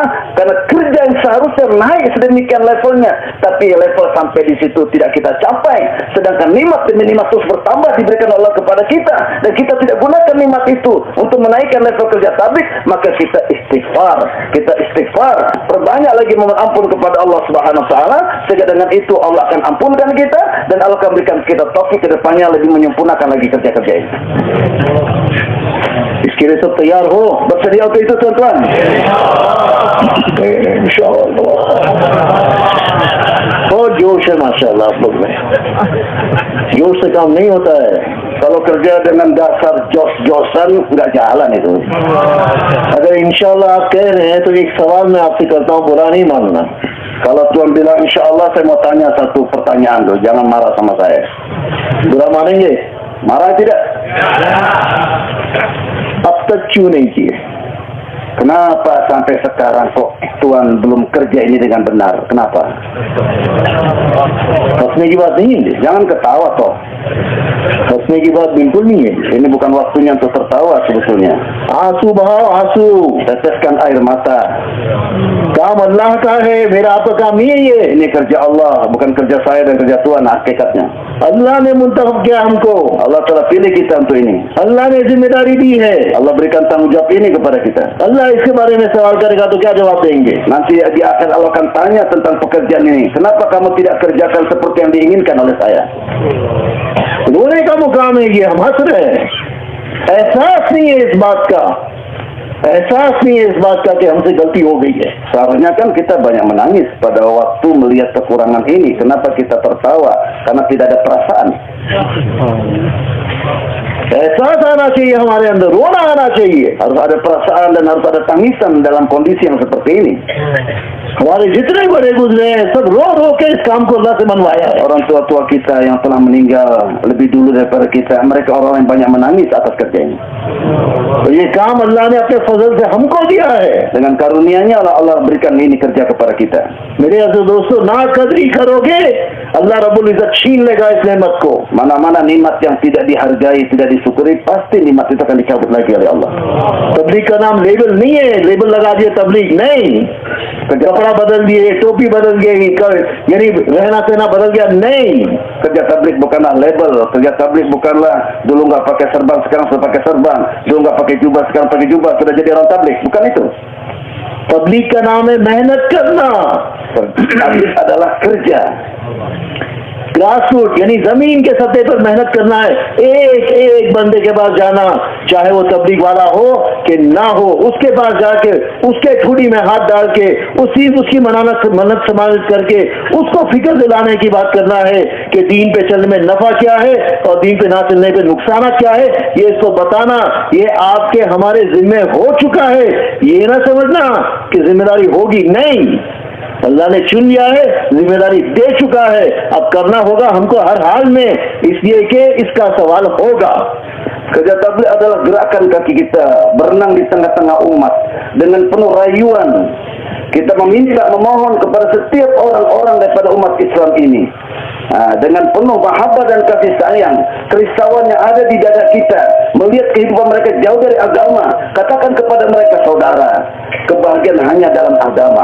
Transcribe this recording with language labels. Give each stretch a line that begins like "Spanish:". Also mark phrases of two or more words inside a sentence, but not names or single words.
Indonesian: Karena kerja yang seharusnya naik sedemikian levelnya, tapi level sampai di situ tidak kita capai, sedangkan nikmat demi nikmat terus bertambah diberikan Allah kepada kita, dan kita tidak gunakan nikmat itu sesuatu untuk menaikkan level kerja tabligh, maka kita istighfar. Perbanyak lagi memohon ampun kepada Allah
Arabic: سبحانه وتعالى,
Indonesian: sehingga dengan itu Allah akan ampunkan kita dan Allah akan berikan kita taufik ke depannya lebih menyempurnakan lagi kerja-kerja ini.
Hindi: इसके लिए सब तैयार हो,
Indonesian: Bersedia untuk itu tuan-tuan?
Hindi: इंशाअल्लाह। बहुत जोश है माशाअल्लाह आप लोग में, जोश से काम नहीं होता है।
Indonesian: Kalau kerja dengan dasar jos-josan nggak jalan itu.
Hindi: अगर इंशाअल्लाह आप कह रहे हैं तो एक सवाल मैं आपसे करता हूँ, बुरा नहीं मानना।
Indonesian: Kalau Tuan bilang
Arabic: إن شاء الله,
Indonesian: saya mau tanya satu pertanyaan tuh, jangan marah sama saya.
Hindi: बुरा मानेंगे?
Indonesian: Marah tidak?
Hindi: अब तक क्यों नहीं किए?
Indonesian: Kenapa sampai sekarang kok Tuan belum kerja ini dengan benar? Kenapa?
Hindi: हंसने की बात नहीं है,
Indonesian: Jangan ketawa toh.
Hindi: हंसने की बात बिल्कुल नहीं है।
Indonesian: Ini bukan waktunya untuk tertawa sebetulnya.
Hindi: आंसू बहाओ, आंसू।
Indonesian: Teteskan air mata.
Hindi: काम अल्लाह का है, मेरा आपका काम नहीं है ये।
Indonesian: Ini kerja Allah, bukan kerja saya dan kerja Tuan hakikatnya.
Hindi: अल्लाह ने मुंतखब किया हमको,
Indonesian: Allah telah pilih kita untuk ini.
Hindi: अल्लाह ने जिम्मेदारी दी है।
Indonesian: Allah berikan tanggung jawab ini kepada kita.
Hindi: अल्लाह इसके बारे में सवाल करेगा तो क्या जवाब देंगे?
Indonesian: Nanti di akhir Allah akan tanya tentang pekerjaan ini. Kenapa kamu tidak kerjakan seperti yang diinginkan oleh saya?
Hindi: रोने का मुकाम है ये, हम हंस रहे हैं। एहसास नहीं है इस बात का, एहसास नहीं है इस बात का कि हमसे गलती हो गई है।
Indonesian: Seharusnya kan kita banyak menangis pada waktu melihat kekurangan ini. Kenapa kita tertawa? Karena tidak ada perasaan.
Hindi: एहसास आना चाहिए हमारे अंदर, रोना आना चाहिए।
Indonesian: Harus ada perasaan dan harus ada tangisan dalam kondisi yang seperti ini.
Hindi: हमारे जितने बड़े गुजरे हैं सब रो रो के इस काम को अल्लाह से मनवाया है।
Indonesian: Orang tua-tua kita yang telah meninggal lebih dulu daripada kita, mereka orang yang banyak menangis atas kerja ini.
Hindi: तो ये काम अल्लाह ने अपने फजल से हमको दिया है।
Indonesian: Dengan karunia-Nya Allah berikan ini kerja kepada kita.
Hindi: मेरे अज़ीज़ दोस्तों, ना कदरी करोगे
Arabic: الله رب العزة
Hindi: छीन लेगा इस नेमत को।
Indonesian: Mana-mana nikmat yang tidak dihargai, tidak disyukuri, pasti nikmat itu akan dicabut lagi oleh Allah.
Hindi: तबलीग का नाम लेबल नहीं है, लेबल लगा दिए तबलीग नहीं, कपड़ा बदल दिए, टोपी बदल गई, यानी रहना सहना बदल गया, नहीं।
Indonesian: Kerja tabligh bukanlah label, kerja tabligh bukanlah dulu nggak pakai serban sekarang sudah pakai serban, dulu nggak pakai jubah sekarang pakai jubah, sudah jadi orang tabligh, bukan itu.
Hindi: तबलीग का नाम है मेहनत करना।
Indonesian: Tabligh adalah kerja.
English: grass root
Hindi: यानी जमीन के सतह पर मेहनत करना है, एक एक बंदे के पास जाना, चाहे वो तबलीग वाला हो कि ना हो, उसके पास जाके उसके ठुड़ी में हाथ डाल के उसकी मन्नत समानत करके उसको फिक्र दिलाने की बात करना है कि दीन पे चलने में नफा क्या है और दीन पे ना चलने पे नुकसान क्या है, ये इसको बताना, ये आपके हमारे जिम्मे हो चुका है। ये ना समझना कि जिम्मेदारी होगी, नहीं, अल्लाह ने चुन लिया है, जिम्मेदारी दे चुका है, अब करना होगा हमको हर हाल में, इसलिए कि इसका सवाल होगा।
Indonesian: Kerja tabligh adalah gerakan kaki kita berenang di tengah-tengah umat dengan penuh rayuan. Kita memohon kepada setiap orang-orang daripada umat Islam ini. Dengan penuh mahabbah dan kasih sayang, kerisauan yang ada di dada kita, melihat kehidupan mereka jauh dari agama, katakan kepada mereka, saudara, kebahagiaan hanya dalam agama.